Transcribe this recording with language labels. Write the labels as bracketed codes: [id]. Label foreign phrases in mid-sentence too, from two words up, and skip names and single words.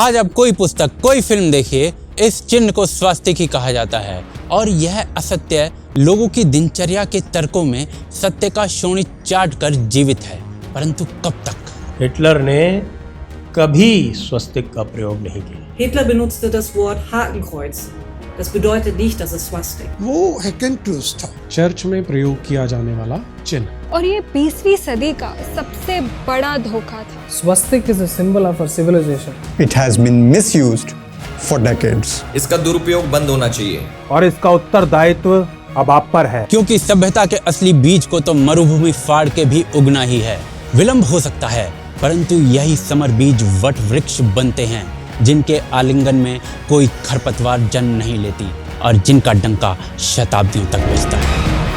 [hi] आज आप कोई पुस्तक, कोई फिल्म देखिए, इस चिन्ह को स्वास्तिक ही कहा जाता है। और यह असत्य लोगों की दिनचर्या के तर्कों में सत्य का शोणित चाट कर जीवित है। परंतु कब तक? हिटलर ने कभी स्वस्तिक का प्रयोग नहीं किया। [de] Hitler benutzte das Wort Hakenkreuz. Das bedeutet nicht, dass es Swastik. [hi] वो हैकन क्रूज था। चर्च में प्रयोग किया जाने वाला चिन्ह। और ये 20वीं सदी का सबसे बड़ा धोखा था। [en] Swastik is a symbol of our civilization. It has been misused for decades. [hi] इसका दुरुपयोग बंद होना चाहिए और इसका उत्तरदायित्व अब आप पर है, क्योंकि सभ्यता के असली बीज को तो मरुभूमि फाड़ के भी उगना ही है। विलंब हो सकता है, परंतु यही समर बीज वट वृक्ष बनते हैं, जिनके आलिंगन में कोई खरपतवार जन्म नहीं लेती और जिनका डंका शताब्दियों तक बजता है।